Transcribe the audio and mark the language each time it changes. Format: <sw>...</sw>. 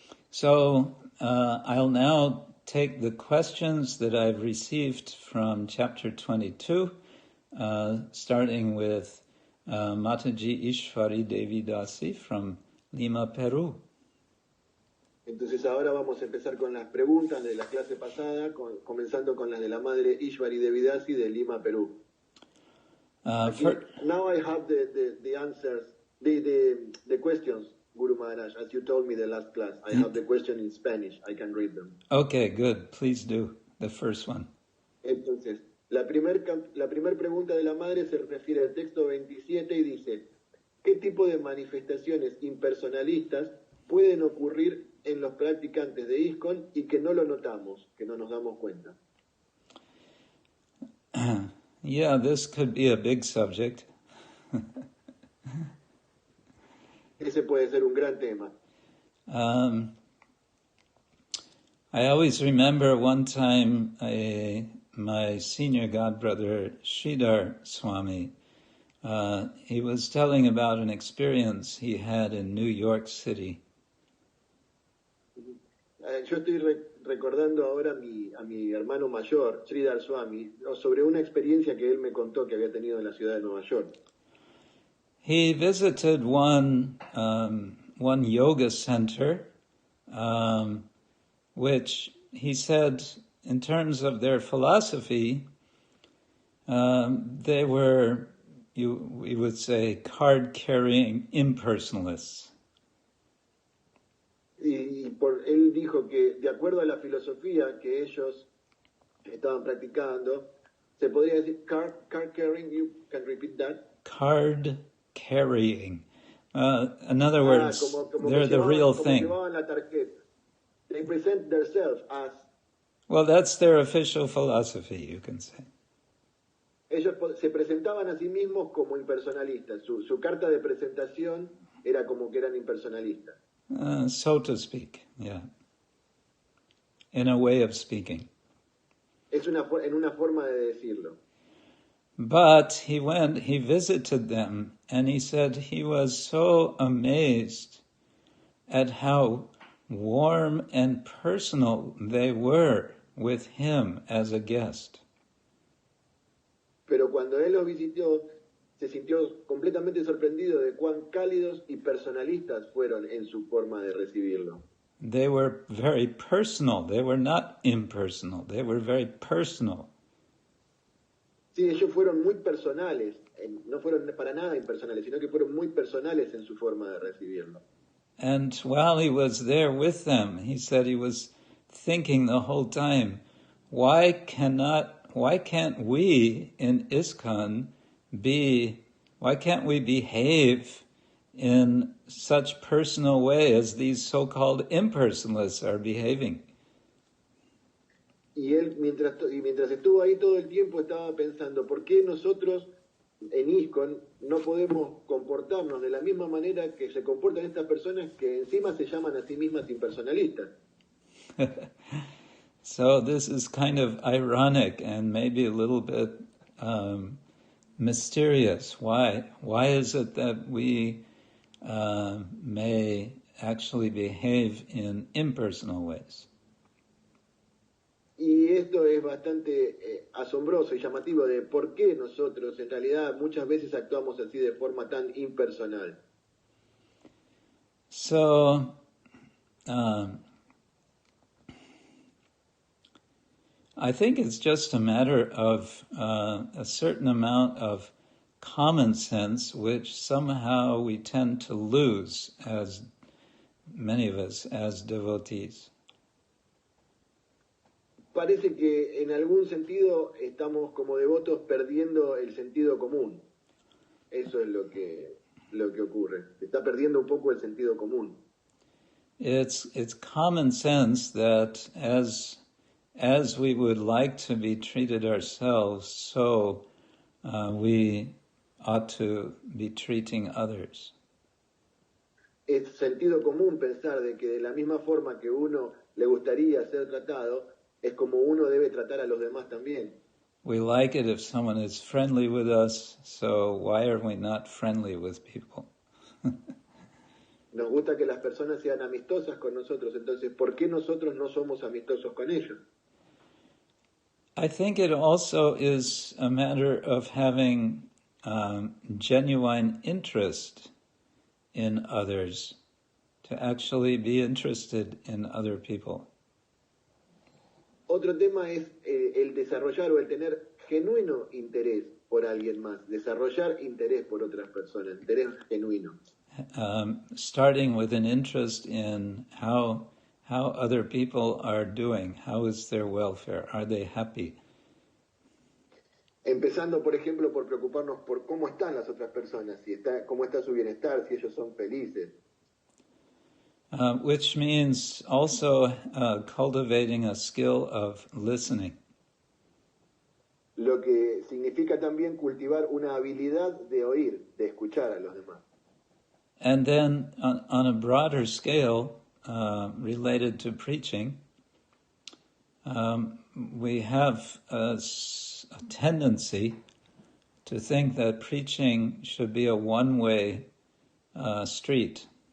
<en>So, I'll now take the questions that I've received from chapter 22, starting with Mataji Ishwari Devi Dasi from Lima, Peru.</en> <es>Entonces ahora vamos a empezar con las preguntas de la clase pasada, comenzando con las de la madre Ishwari Devidasi de Lima, Perú.</es> <en>Now I have the answers, the questions, Guru Maharaj, as you told me the last class. I have the question in Spanish. I can read them. Okay, good. Please do. The first one.</en> <es>Entonces, la primer pregunta de la madre se refiere al texto 27 y dice, ¿qué tipo de manifestaciones impersonalistas pueden ocurrir en los practicantes de ISKCON y que no lo notamos, que no nos damos cuenta?</es> <en>Yeah, this could be a big subject.</en> <es>Ese puede ser un gran tema.</es> <en>I always remember one time my senior godbrother, Sridhar Swami, he was telling about an experience he had in New York City.</en> <es>Yo estoy recordando ahora a mi hermano mayor, Sridhar Swami, sobre una experiencia que él me contó que había tenido en la ciudad de Nueva York.</es> <en>He visited one yoga center, which he said, in terms of their philosophy, they were, we would say, card-carrying impersonalists.</en> <es>Él dijo que, de acuerdo a la filosofía que ellos estaban practicando, se podría decir</es> <en>card carrying. You can repeat that. Card carrying. In other words,</en> <es>como</es> <en>they're the real</en> <es>como</es> <en>thing.</en> <es>llevaban la tarjeta.</es> <en>They present themselves as. Well, that's their official philosophy, you can say.</en> <es>Ellos se presentaban a sí mismos como impersonalistas. Su carta de presentación era como que eran impersonalistas.</es> <en>So to speak, yeah. In a way of speaking.</en> <es>En una forma de decirlo.</es> <en>But he visited them, and he said he was so amazed at how warm and personal they were with him as a guest.</en> <es>Pero cuando él los visitó, se sintió completamente sorprendido de cuán cálidos y personalistas fueron en su forma de recibirlo.</es> <en>They were very personal. They were not impersonal. They were very personal.</en> <es>Sí, ellos fueron muy personales, no fueron para nada impersonales, sino que fueron muy personales en su forma de recibirlo.</es> <en>And while he was there with them, he said he was thinking the whole time, why can't we in ISKCON why can't we behave in such personal way as these so-called impersonalists are behaving?</en> <es>Y él, mientras estuvo ahí todo el tiempo, estaba pensando, ¿por qué nosotros en ISKCON no podemos comportarnos de la misma manera que se comportan estas personas que encima se llaman a sí mismas impersonalistas?</es> <en>So this is kind of ironic and maybe a little bit mysterious. Why is it that we may actually behave in impersonal ways?</en> <es>Y esto es bastante asombroso y llamativo de por qué nosotros en realidad muchas veces actuamos así de forma tan impersonal.</es> <en>So, I think it's just a matter of a certain amount of common sense, which somehow we tend to lose, as many of us, as devotees.</en> <es>Parece que en algún sentido estamos como devotos perdiendo el sentido común. Eso es lo que ocurre. Se está perdiendo un poco el sentido común.</es> <en>It's common sense that as we would like to be treated ourselves, so we ought to be treating others.</en> <es>Es sentido común pensar de que de la misma forma que uno le gustaría ser tratado, es como uno debe tratar a los demás también.</es> <en>We like it if someone is friendly with us, so why are we not friendly with people?</en> <es>Nos gusta que las personas sean amistosas con nosotros, entonces, ¿por qué nosotros no somos amistosos con ellos?</es> <en>I think it also is a matter of having genuine interest in others, to actually be interested in other people.</en> <es>Otro tema es el desarrollar o el tener genuino interés por alguien más, desarrollar interés por otras personas, interés genuino.</es> <en>Starting with an interest in how other people are doing, how is their welfare, are they happy?</en> <es>Empezando, por ejemplo, por preocuparnos por cómo están las otras personas, cómo está su bienestar, si ellos son felices.</es> <en>Which means also cultivating a skill of listening.</en> <es>Lo que significa también cultivar una habilidad de oír, de escuchar a los demás.</es> <en>And then on a broader scale, related to preaching, we have a tendency to think that preaching should be a one-way street.</en>